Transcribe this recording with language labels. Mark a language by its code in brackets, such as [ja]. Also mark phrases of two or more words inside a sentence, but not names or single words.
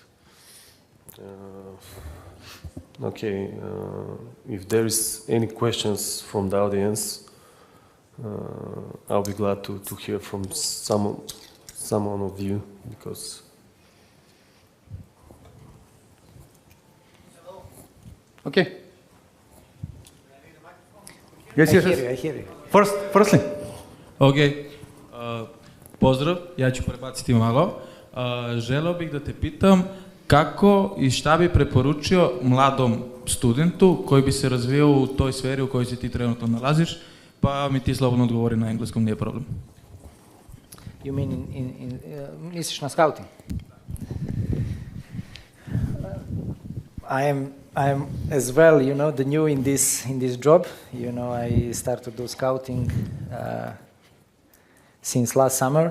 [en] Okay, if there is any questions from the audience, I'll be glad to hear from someone of you, because okay. Yes, yes, yes. I hear you. Firstly. [sr] Окей. Поздрав, ја ќе пребацити мало. Желeo бих да те питам како и шта би препоручио младом студенту кој би се развијал у тој сфери у кој се ти тренутно налазиш, па ми ти слободно одговори на енглеском, [mk] не е проблем. [en] You mean [sr] misliš na [en] scouting? I am as well, you know, the new in this job. You know, I started to do scouting since last summer.